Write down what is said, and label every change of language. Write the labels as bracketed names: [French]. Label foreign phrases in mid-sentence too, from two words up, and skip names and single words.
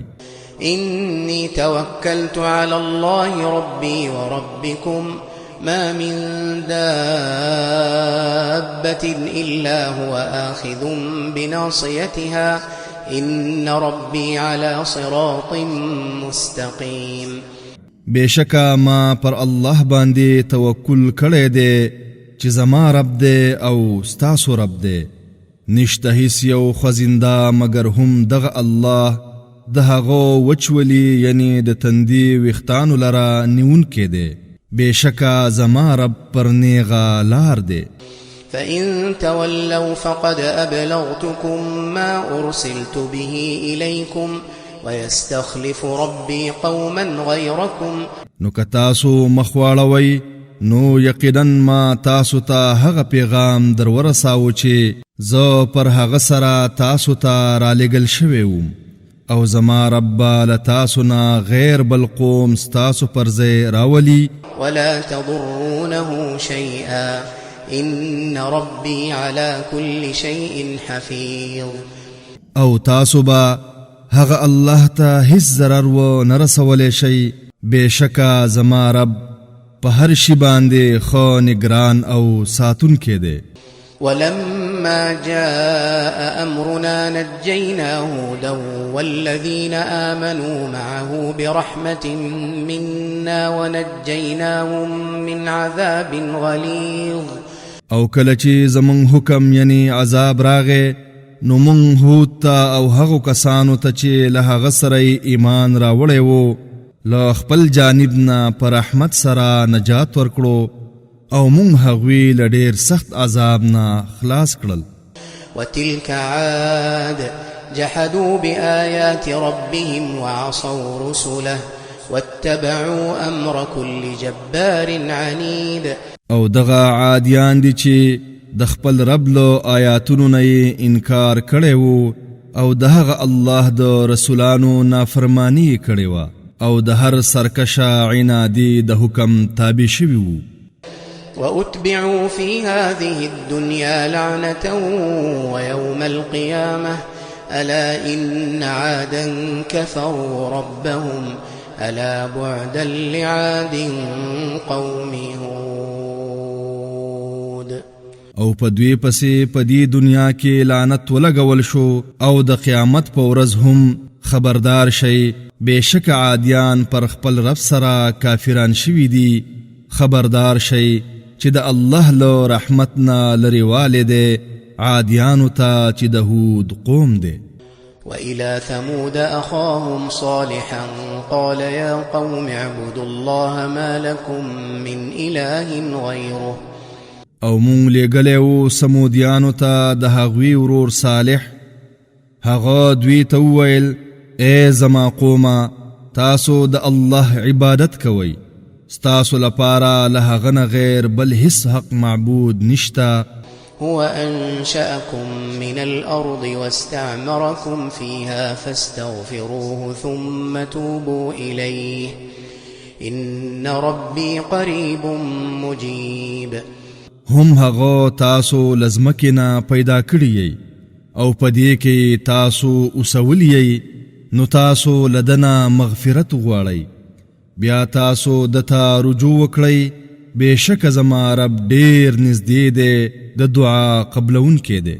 [Arabic] إني توكلت على الله ربي وربكم ما من دابة إلا هو آخذ بناصيتها إن ربي على صراط مستقيم. [Pashto] بېشکه ما پر الله باندې توکل کړی دی چې زما رب دی او ستاسو رب دی. نشته هیڅ یو خزنده مگر هم دغه الله د هغو وچولي یعنی د تندي ویښتانو لره نیونکی دی. بېشکه زما رب پر نیغه لار دی. [Arabic] فإن تولوا فقد أبلغتكم ما أرسلت به إليكم ويستخلف ربي قوما غيركم. [Pashto] نو که تاسو مخ واړوئ نو یقینا ما تاسو ته هغه پیغام در ورساوه چې زه پر هغه سره تاسو ته رالېږل شوی وم او زما رب له تاسو نه غیر بل قوم ستاسو پر ځای راولي. [Arabic] ولا تضرونه شيئا إن ربي على كل شيء حفيظ. [Pashto] او تاسو با هغه الله ته هیڅ ضرر و نه رسولی شئ. بېشکه زما رب په هر شي باندې ښه نګران او ساتونکی دی. [Arabic] ولما جاء أمرنا نجينا هودا والذين آمنوا معه برحمة منا ونجيناهم من عذاب غليظ. [Pashto] او کله چې زمونږ حکم یعنی عذاب راغی نو مونږ هود ته او هغو کسانو ته چې له هغه سره ایمان راوړی و له خپل جانب نه په رحمت سره نجات ورکړو او مونږ هغوی له ډېر سخت عذاب نه خلاص کړل. [Arabic] وتلك عاد جحدوا بآيات ربهم وعصوا رسله واتبعوا أمر كل جبار عنيد. [Pashto] او دغه عادیان دي چې د خپل رب له آیاتونو نه انکار کړی وو او د هغه الله د رسولانو نافرمانی کړې وه او د هر سرکشه عنادي د حکم تابع شوي وو. [Arabic] وأتبعوا في هذه الدنيا لعنة ويوم القيامة ألا إن عادا كفروا ربهم ألا بعدا لعاد قوم هود. [Pashto] او په دوی پسې په دې دنیا کې لعنت ولګول شو او د قیامت په ورځ هم خبردار شئ بېشکه عادیان پر خپل رب سره کافران شوي دي. خبردار شئ چې د الله له رحمت نه لرېوالی دی عادیانو ته چې د هود قوم دی. [Arabic] وإلى ثمود أخاهم صالحا قال يا قوم اعبدوا الله ما لكم من إله غيره. [Pashto] او مونږ لېږلی وو سمودیانو ته د هغوی ورور صالح. هغه دوی ته وویل ای زما قومه تاسو د الله عبادت کوئ. ستاسو لپاره له هغه نه غیر بل هیڅ حق معبود نشته. [Arabic] هو أنشأكم من الأرض واستعمركم فيها فاستغفروه ثم توبوا إليه إن ربي قريب مجيب. [Pashto] هم هغه تاسو لزمکینا پیدا کړی او پدې کې تاسو اوسولی نو تاسو لدنا مغفرت غواړئ بیا تاسو دته رجوع وکړئ بشک زما رب ډیر نږدې دی د دعا قبلونکی دی.